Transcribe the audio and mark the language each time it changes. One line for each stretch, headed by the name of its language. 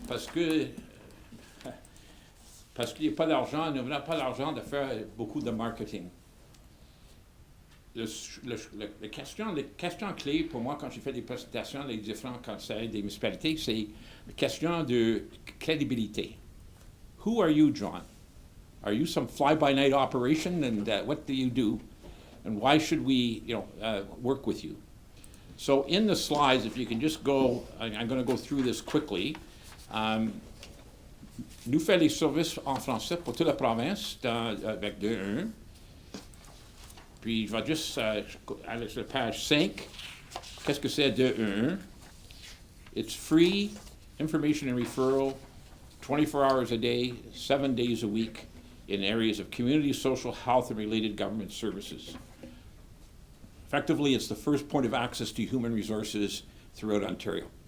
French: Parce qu'il n'y a pas d'argent, nous n'avons pas l'argent de faire beaucoup de marketing. Les questions clés pour moi quand j'ai fait des présentations, les différents conseils des municipalités, c'est la question de crédibilité.
English: Who are you, John? Are you some fly-by-night operation, and what do you do? And why should we, work with you? So in the slides, if you can just go, I'm going to go through this quickly.
French: Nous faisons les services en français pour toute la province avec 211. Puis je vais juste aller sur la page 5. Qu'est-ce que c'est 211?
English: It's free information and referral, 24 hours a day, 7 days a week, in areas of community, social, health, and related government services. Effectively, it's the first point of access to human resources throughout Ontario.